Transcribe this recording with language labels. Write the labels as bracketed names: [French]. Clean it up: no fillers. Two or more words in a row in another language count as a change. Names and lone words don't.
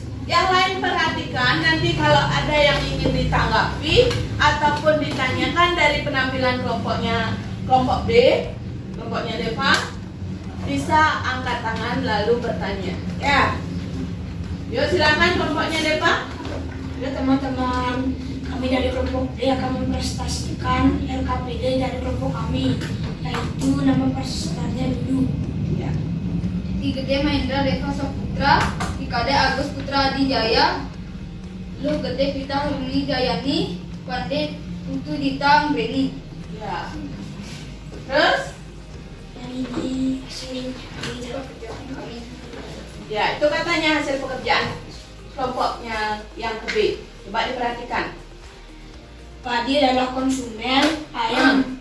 [Indonesian] Yang lain perhatikan, nanti kalau ada yang ingin ditanggapi ataupun ditanyakan dari penampilan kelompok B, kelompoknya Deva, bisa angkat tangan lalu bertanya. Ya, yuk silakan kelompoknya Deva. Ya teman-teman, kami dari kelompok D akan mempresentasikan LKPD dari kelompok kami, yaitu nama pesertanya dulu. Ya. Di Gede Mahendra Deva Saputra, di Kade Agus Putra Adijaya, Lu Gede Pita Ruli Jayani, Pande Putu Dita Anggreni. Ya. Terus? Yang ini hasil Pekerjaan kami. Ya, itu katanya hasil pekerjaan kelompoknya yang ke B. Coba diperhatikan. Padi adalah konsumen, ayam.